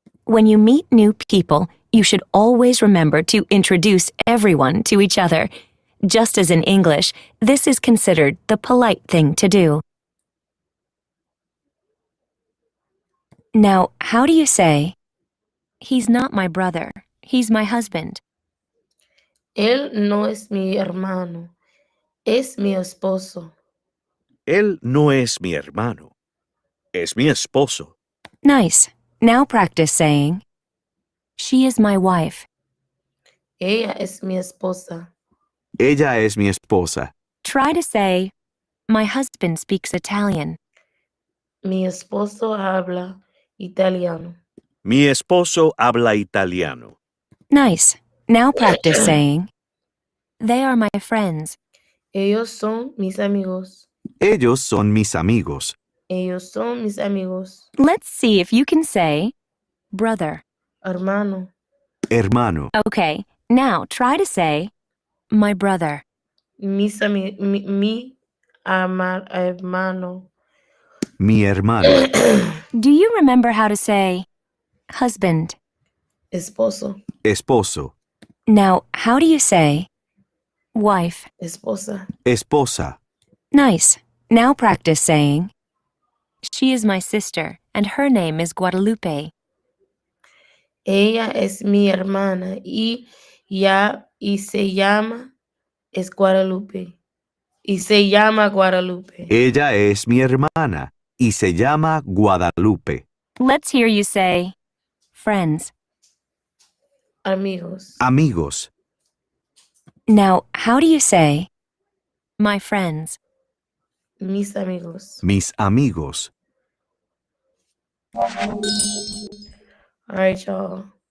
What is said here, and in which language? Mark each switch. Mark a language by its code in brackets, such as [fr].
[en] When you meet new people, you should always remember to introduce everyone to each other. Just as in English, this is considered the polite thing to do. Now, how do you say, he's not my brother, he's my husband? [es] Él no es mi hermano, es mi esposo. Él no es mi hermano. Es mi esposo. [en] Nice. Now practice saying, she is my wife. [es] Ella es mi esposa. Ella es mi esposa. [en] Try to say, my husband speaks Italian. [es] Mi esposo habla italiano. Mi esposo habla italiano. [en] Nice. Now practice saying, they are my friends. [es] Ellos son mis amigos. Ellos son mis amigos. Ellos son mis amigos. [en] Let's see if you can say, brother. [es] Hermano. Hermano. [en] Okay, now try to say, my brother. [es] Mi hermano. Mi hermano. [en] Do you remember how to say, husband? [es] Esposo. Esposo. [en] Now, how do you say, wife? [es] Esposa. Esposa. [en] Nice. Now practice saying, she is my sister, and her name is Guadalupe. [es] Ella es mi hermana y se llama es Guadalupe. Y se llama Guadalupe. Ella es mi hermana y se llama Guadalupe. [en] Let's hear you say, friends. [es] Amigos. Amigos. [en] Now, how do you say, my friends? [es] Mis amigos. mis amigos. [en] All right, y'all.